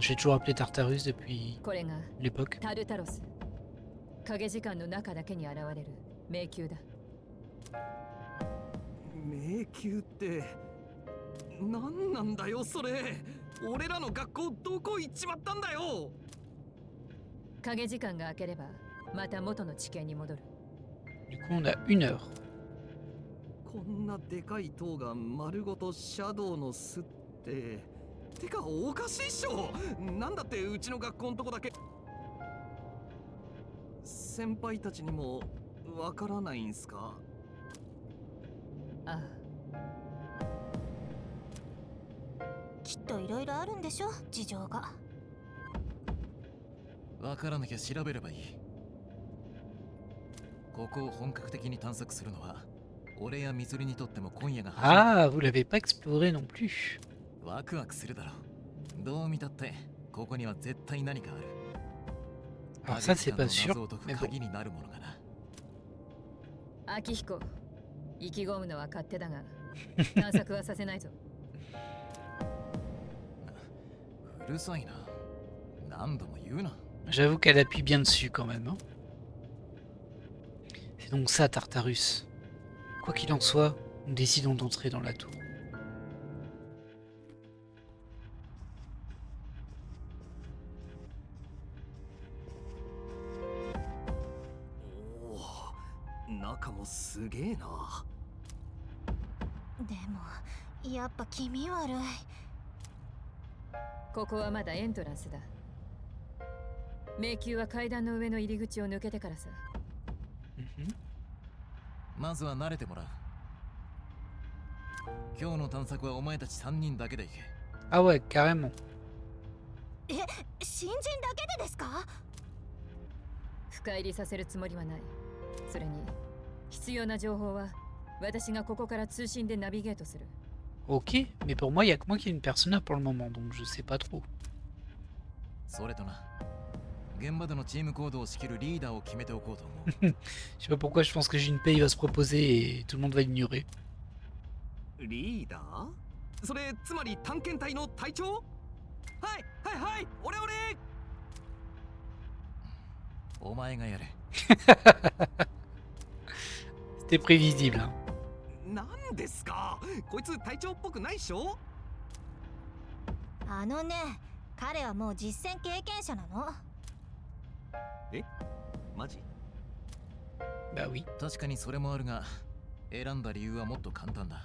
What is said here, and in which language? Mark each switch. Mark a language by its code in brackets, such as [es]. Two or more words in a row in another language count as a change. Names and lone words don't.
[fr] J'ai toujours appelé Tartarus depuis [ja] これが [fr] l'époque. [ja] タルタロス。影時間の中だけに現れる迷宮だ。迷宮って何なんだよそれ。俺らの学校どこ行っちまったんだよ。影時間が明ければまた元の地形に戻る。 [fr] Du coup, on a 1 heure. [ja] こんなでかい塔が丸ごとシャドウの巣って。てかおかしいっしょ。なんだってうちの学校のとこだけ。先輩たちにもわからないんすか？ああ、きっといろいろあるんでしょ、事情が。わからなきゃ調べればいい。ここを本格的に探索するのは俺やミツルにとっても今夜が初めて。 [fr] Ah, vous l'avez pas exploré non plus. [ja] ワクワクするだろう。どう見たってここには絶対何かある。 [fr] Alors ça, c'est pas sûr, [ja] 謎を解く [fr] mais bon. [ja] 鍵になるものがな。秋彦、意気込むのは勝手だが、探索はさせないぞ。うるさいな。何度も言うな。 [fr] J'avoue qu'elle appuie bien dessus quand même. Hein. C'est donc ça, Tartarus. Quoi qu'il en soit, nous décidons d'entrer dans la tour. [ja] おお、中もすげえな。でもやっぱ気味悪い。ここはまだエントランスだ。迷宮は階段の上の入り口を抜けてからさ。 Mhm. まずは慣れてもらう。今日の探索はお前たち3人だけで行け。 [fr] Ah ouais, carrément. [ja] 新人だけでですか？深入りさせるつもりはない。それに必要な情報は私がここから通信でナビゲートする。 [fr] Ok, mais pour moi, il y a que moi qui ai une persona pour le moment, donc je sais pas trop. [ja] それとな、現場でのチーム行動を仕切るリーダーを決めておこうと思う。 [fr] Je sais pas pourquoi je pense que Junpei va se proposer et tout le monde va l'ignorer. [ja] リーダー？それつまり探検隊の隊長？はいはいはい、俺。お前がやれ。 [fr] C'était prévisible. Hein. [ja] なんですか？こいつ隊長っぽくないっしょ？あのね、彼はもう実戦経験者なの。え？マジ？ [fr] Bah oui. [ja] 確かにそれもあるが、選んだ理由はもっと簡単だ。